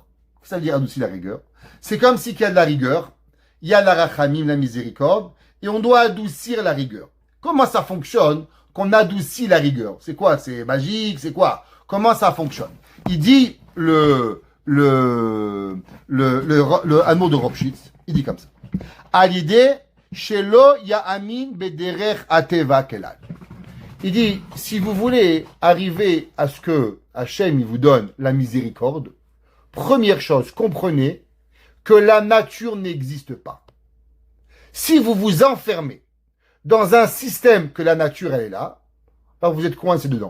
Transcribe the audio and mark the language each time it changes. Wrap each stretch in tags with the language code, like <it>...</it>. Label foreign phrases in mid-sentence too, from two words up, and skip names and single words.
<fr>Qu'est-ce que ça veut dire adoucir la rigueur? C'est comme si qu'il y a de la rigueur, il y a la rachamim, la miséricorde, et on doit adoucir la rigueur. Comment ça fonctionne qu'on adoucit la rigueur? C'est quoi? C'est magique? C'est quoi? Comment ça fonctionne? Il dit le amour de Ropshitz, il dit comme ça. À l'idée,</fr> <he>שלא יאמין בדרך הטבע כלל.</he> <fr>Il dit, si vous voulez arriver à ce que Hachem il vous donne la miséricorde, première chose, comprenez que la nature n'existe pas. Si vous vous enfermez dans un système que la nature elle est là, alors vous êtes coincé dedans.</fr>